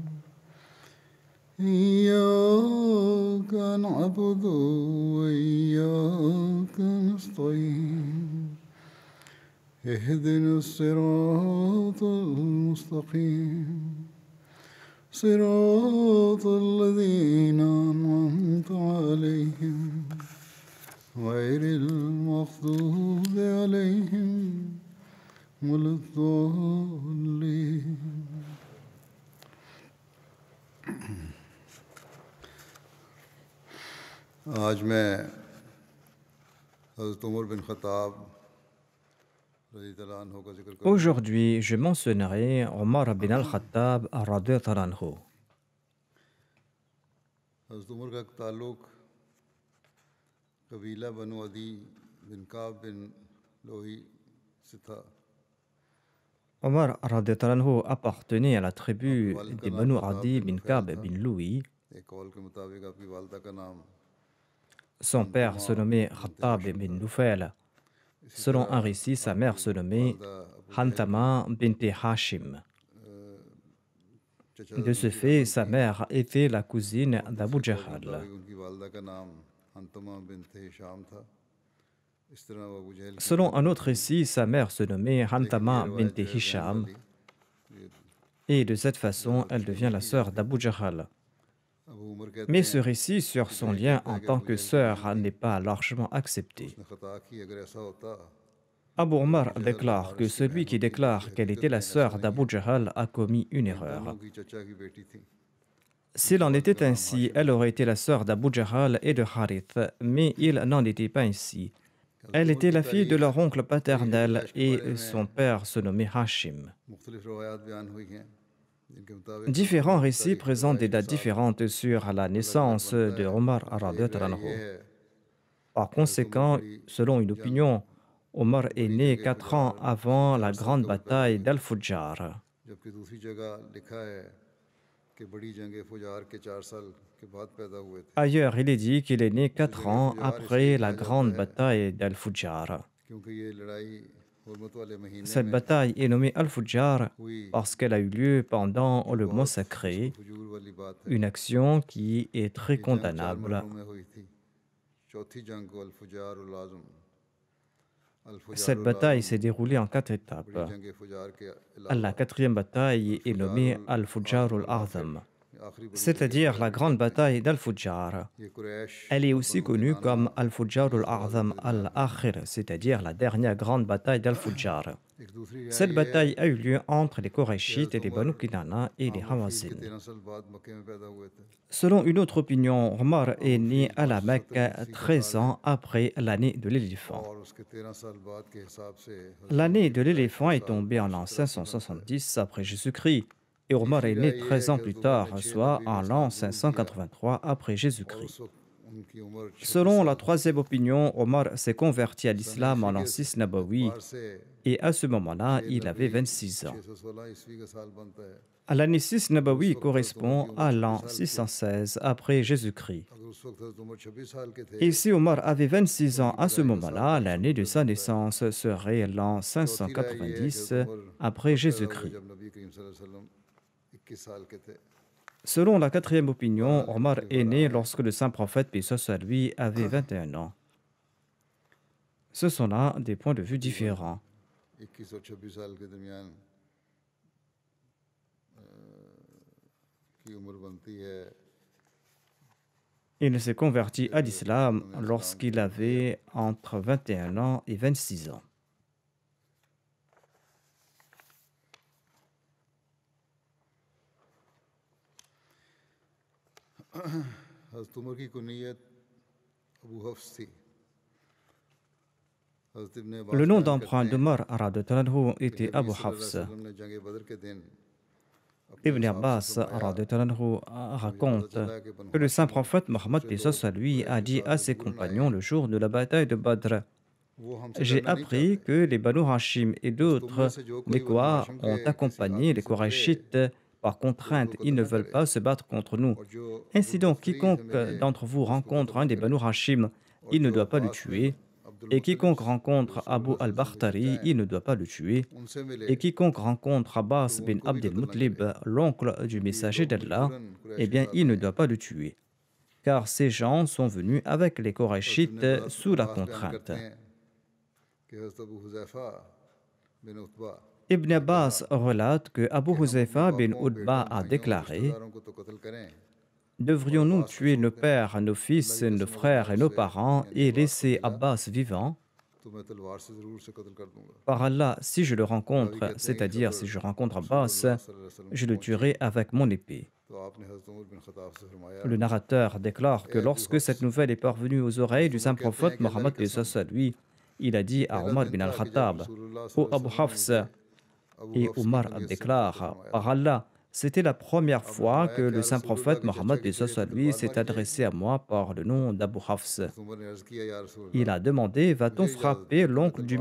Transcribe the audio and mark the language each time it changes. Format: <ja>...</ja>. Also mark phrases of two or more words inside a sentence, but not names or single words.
<ar>إياك نعبد وإياك نستعين اهدنا الصراط المستقيم صراط الذين أنعمت عليهم غير المغضوب عليهم ولا الضالين.</ar> <ur>آج میں حضرت عمر بن خطاب</ur> <ar>رضي الله عنه</ar> <ur>کا ذکر کروں گا.</ur> <fr>Aujourd'hui, je mentionnerai Omar bin al-Khattab</fr> <ar>رضي الله عنه.</ar> <ur>حضرت عمر کا تعلق قبیلہ بنو عدی بن کعب بن لؤی سے تھا.</ur> <fr>Omar</fr> <ar>رضي الله عنه</ar> <fr>appartenait à la tribu des Banu Adi bin Ka'b bin Louis.</fr> <ur>ایک قول کے مطابق آپ کی والدہ کا نام</ur> <fr>Son père se nommait Khattab bin Nufayl. Selon un récit, sa mère se nommait Hantama bint Hashim. De ce fait, sa mère était la cousine d'Abu Jahal.</fr> <ur>ان کی والدہ کا نام حنتمہ بنت ہشام تھا. اس طرح وہ ابو جہل کی</ur> <fr>Selon un autre récit, sa mère se nommait Hantama bint Hisham. Et de cette façon, elle devient la sœur d'Abu Jahal.</fr> <ur>ابو عمر کہتے</ur> <fr>Mais</fr> <ur>हैं</ur> <fr>ce récit sur son lien en tant que sœur n'est pas largement accepté.</fr> <ur>اس نے خطا کی اگر ایسا ہوتا</ur> <fr>Abu Omar déclare que celui qui déclare qu'elle était la sœur d'Abu Jahal a commis une erreur.</fr> <ur>دونوں کی چچا کی بیٹی تھی.</ur> <fr>S'il en était ainsi, elle aurait été la sœur d'Abu Jahal et de Harith, mais il n'en était pas ainsi. Elle était la fille de leur oncle paternel et son père se nommait Hashim.</fr> <ur>مختلف روایات بیان ہوئی ہیں جن کے مطابق</ur> <fr>Différents récits présentent des dates différentes sur la naissance de Omar</fr> <ar>رضي الله عنه.</ar> <ur>یہ ہے</ur> <fr>Par conséquent, selon une opinion, Omar est né 4 ans avant la grande bataille d'Al-Fujjar.</fr> <ur>جبکہ دوسری جگہ لکھا ہے کہ بڑی جنگ فجار کے 4 سال کے بعد پیدا ہوئے تھے,</ur> <fr>Ailleurs, il est dit qu'il est né 4 ans après la grande bataille d'Al-Fujjar.</fr> <ur>کیونکہ یہ لڑائی حرمت والے مہینے</ur> <fr>Cette</fr> <ur>में</ur> <fr>bataille est nommée Al-Fujjar</fr> <ur>हुई।</ur> <fr>parce qu'elle a eu lieu pendant le mois sacré,</fr> <ur>فضول والی بات ہے.</ur> <fr>une action qui est très</fr> <ur>یہ جنگ 4</ur> <fr>condamnable.</fr> <ur>مرحلوں میں ہوئی تھی. چوتھی جنگ کو الفجار الاعظم</ur> <fr>Cette bataille s'est déroulée en 4 étapes.</fr> <ur>بڑی جنگ فجار کے</ur> <fr>La quatrième bataille est nommée Al-Fujjar al-Azam,</fr> <ur>آخری بڑی</ur> <fr>c'est-à-dire la grande bataille d'Al-Fujjar.</fr> <ur>یہ قریش</ur> <fr>Elle est aussi connue comme Al-Fujjar al-Azam al-Akhir, c'est-à dire la dernière grande bataille d'Al-Fujjar.</fr> <ur>ایک دوسری</ur> <fr>Cette bataille a eu lieu entre les Korachites et les Banu Kinana et les Hawazin.</fr> <ur>13 سال بعد مکے میں پیدا ہوئے تھے.</ur> <fr>Selon une autre opinion, Omar est né à la Mecque 13 ans après l'année de l'éléphant.</fr> <ur>اور اس کے 13 سال بعد کے حساب سے</ur> <fr>L'année de l'éléphant est tombée en l'an 570 après Jésus-Christ et Omar est né 13 ans plus tard, soit en l'an 583 après Jésus-Christ.</fr> <ur>اس وقت ان کی عمر</ur> <fr>Selon la troisième opinion, Omar s'est converti à l'islam en l'an 6 Nabawi</fr> <ur>से</ur> <fr>et à ce moment-là, il avait 26 ans.</fr> <ur>616 عیسوی کا سال بنتا ہے.</ur> <fr>L'année 6 Nabawi correspond à l'an 616 après Jésus-Christ.</fr> <ur>اگر اس وقت حضرت عمر 26 سال کے تھے</ur> <fr>Et si Omar avait 26 ans à ce moment-là, l'année de sa naissance serait l'an 590 après Jésus-Christ.</fr> <ur>جب نبی کریم</ur> <ar>صلى الله عليه وسلم</ar> <ur>21 سال کے تھے.</ur> <fr>Selon la quatrième opinion, Omar est né lorsque le saint prophète, paix soit sur lui, avait 21 ans. Ce sont là des points de vue différents.</fr> <ur>21 اور 26 سال کے درمیان کی عمر بنتی ہے.</ur> <fr>Il s'est converti à l'islam lorsqu'il avait entre 21 ans et 26 ans.</fr> <ur>حضرت عمر کی کنیت ابو حفص تھی. حضرت ابن عباس</ur> <fr>Le nom</fr> <ur>بیان کرتے</ur> <fr>d'emprunt</fr> <ur>हैं</ur> <fr>d'Omar</fr> <ar>رضي الله عنه</ar> <ur>कि</ur> <fr>était</fr> <ur>नबी</ur> <fr>Abu</fr> <ar>صلى الله عليه</ar> <fr>Hafs.</fr> <ur>وسلم نے جنگ بدر کے دن اپنے</ur> <fr>Ibn</fr> <ur>اصحاب سے</ur> <fr>Abbas</fr> <ur>फरमाया</ur> <ar>رضي الله عنه</ar> <ur>کہ مجھے پتا</ur> <fr>raconte</fr> <ur>چلا ہے کہ بنو</ur> <fr>que le</fr> <ur>हाशिम</ur> <fr>saint</fr> <ur>और</ur> <fr>prophète Mohammed</fr> <ur>دوسرے لوگ</ur> <fr>Peace lui</fr> <ur>कुरैश</ur> <fr>a</fr> <ur>के</ur> <fr>dit</fr> <ur>साथ</ur> <fr>à</fr> <ur>जो</ur> <fr>ses</fr> <ur>جڑن آئے</ur> <fr>compagnons</fr> <ur>हैं</ur> <fr>le jour de la bataille de Badr:</fr> <ur>وہ ہم سے</ur> <fr>J'ai</fr> <ur>لڑنا نہیں</ur> <fr>appris</fr> <ur>चाहते।</ur> <fr>que les Banu Hashim et</fr> <ur>بس تم میں</ur> <fr>d'autres</fr> <ur>سے جو کوئی بنو</ur> <fr>Mekwa</fr> <ur>ہاشم کے</ur> <fr>ont</fr> <ur>किसी</ur> <fr>accompagné</fr> <ur>आदमी</ur> <fr>les</fr> <ur>سے لڑے</ur> <fr>Korachites par</fr> <ur>تو اس کو</ur> <fr>contrainte. Ils</fr> <ur>कत्ल</ur> <fr>ne</fr> <ur>न</ur> <fr>veulent</fr> <ur>करे,</ur> <fr>pas se battre contre nous.</fr> <ur>اور جو</ur> <fr>Ainsi</fr> <ur>अबुल</ur> <fr>donc,</fr> <ur>بختری سے</ur> <fr>quiconque</fr> <ur>मिले</ur> <fr>d'entre vous</fr> <ur>تو اس کو</ur> <fr>rencontre</fr> <ur>कत्ल</ur> <fr>un</fr> <ur>न</ur> <fr>des</fr> <ur>करे,</ur> <fr>Banu Hashim,</fr> <ur>और</ur> <fr>il ne</fr> <ur>जो</ur> <fr>doit pas le</fr> <ur>عباس بن</ur> <fr>tuer.</fr> <ur>अब्दुल</ur> <fr>Et</fr> <ur>मुत्तलिब</ur> <fr>quiconque</fr> <ur>जो</ur> <fr>rencontre Abu</fr> <ur>रसूलुल्लाह</ur> <ar>صلى الله عليه وسلم</ar> <ur>کے چچا</ur> <fr>al-Bakhtari,</fr> <ur>हैं</ur> <fr>il ne doit pas le tuer.</fr> <ur>ان سے ملے</ur> <fr>Et quiconque rencontre</fr> <ur>तो</ur> <fr>Abbas</fr> <ur>वो</ur> <fr>bin</fr> <ur>ان کو بھی</ur> <fr>Abdel</fr> <ur>قتل نہ کرے,</ur> <fr>Muttalib, l'oncle du</fr> <ur>کیونکہ یہ</ur> <fr>messager</fr> <ur>लोग</ur> <fr>d'Allah,</fr> <ur>مجبوراً قریش</ur> <fr>eh</fr> <ur>के</ur> <fr>bien,</fr> <ur>साथ</ur> <fr>il ne</fr> <ur>آئے ہیں.</ur> <fr>doit pas le tuer. Car ces gens sont venus avec les</fr> <ur>حضرت ابن</ur> <fr>Korachites sous la</fr> <ur>عباس بیان</ur> <fr>contrainte.</fr> <ur>کرتے ہیں کہ حضرت ابو حذیفہ بن عتبہ</ur> <fr>Ibn</fr> <ur>نے کہا</ur> <fr>Abbas relate que Abu</fr> <ur>کہ ہم اپنے</ur> <fr>Huzaifa bin</fr> <ur>बापों,</ur> <fr>Utba</fr> <ur>बेटों,</ur> <fr>a</fr> <ur>بھائیوں اور</ur> <fr>déclaré:</fr> <ur>رشتہ داروں کو تو قتل کریں اور</ur> <fr>Devrions-nous</fr> <ur>عباس کو</ur> <fr>tuer</fr> <ur>छोड़</ur> <fr>nos</fr> <ur>दें।</ur> <fr>pères, nos</fr> <ur>अल्लाह</ur> <fr>fils,</fr> <ur>की</ur> <fr>nos</fr> <ur>قسم اگر میں</ur> <fr>frères et nos</fr> <ur>उसे</ur> <fr>parents</fr> <ur>यानी</ur> <fr>et</fr> <ur>عباس کو</ur> <fr>laisser</fr> <ur>मिला</ur> <fr>Abbas vivant?</fr> <ur>تو میں تلوار سے ضرور سے قتل کر دوں گا.</ur> <fr>Par Allah, si je le</fr> <ur>रावी</ur> <fr>rencontre,</fr> <ur>کہتے ہیں کہ</ur> <fr>c'est-à-dire</fr> <ur>खबर</ur> <fr>si je rencontre Abbas,</fr> <ar>رسول الله صلى الله عليه وسلم</ar> <fr>je</fr> <ur>को</ur> <fr>le</fr> <ur>पहुंची</ur> <fr>tuerai avec mon épée.</fr> <ur>تو آپ نے حضرت عمر بن خطاب سے فرمایا</ur> <fr>Le narrateur déclare que</fr> <ur>اے ابو</ur> <fr>lorsque cette</fr> <ur>हफ्स,</ur> <fr>nouvelle est parvenue aux oreilles</fr> <ur>हज़रत</ur> <fr>du</fr> <ur>उमर</ur> <fr>saint</fr> <ur>کہتے ہیں</ur> <fr>prophète</fr> <ur>کہ اللہ کی</ur> <fr>Mohammed</fr> <ur>कसम</ur> <fr>à lui, il a dit à</fr> <ur>पहला</ur> <fr>Omar</fr> <ur>दिन</ur> <fr>bin</fr> <ur>تھا کہ جب</ur> <fr>al-Khattab:</fr> <ur>रसूलुल्लाह</ur> <fr>Ô</fr> <ar>صلى الله عليه</ar> <fr>Abu</fr> <ur>وسلم نے</ur> <fr>Hafs,</fr> <ur>مجھے ابو</ur> <fr>et</fr> <ur>حفص کی</ur> <fr>Omar</fr> <ur>کنیت سے مخاطب</ur> <fr>déclare:</fr> <ur>फरमाया।</ur> <fr>Par Allah, c'était la première</fr> <ur>आपने</ur> <fr>fois</fr> <ur>फरमाया</ur> <fr>que</fr> <ur>क्या</ur> <fr>le saint</fr> <ur>रसूलुल्लाह</ur> <fr>prophète</fr> <ur>کے چچا</ur> <fr>Mohammed</fr> <ur>کی کوئی</ur> <fr>à lui</fr> <ur>तलवार</ur> <fr>s'est</fr> <ur>मारी</ur> <fr>adressé</fr> <ur>जाएगी।</ur> <fr>à moi par le nom d'Abu Hafs.</fr> <ur>حضرت عمر نے عرض کیا یا</ur> <fr>Il</fr> <ur>रसूलुल्लाह</ur> <fr>a demandé: Va-t-on</fr> <ur>مجھے اجازت</ur> <fr>frapper</fr> <ur>دیجیے کہ میں</ur> <fr>l'oncle du</fr>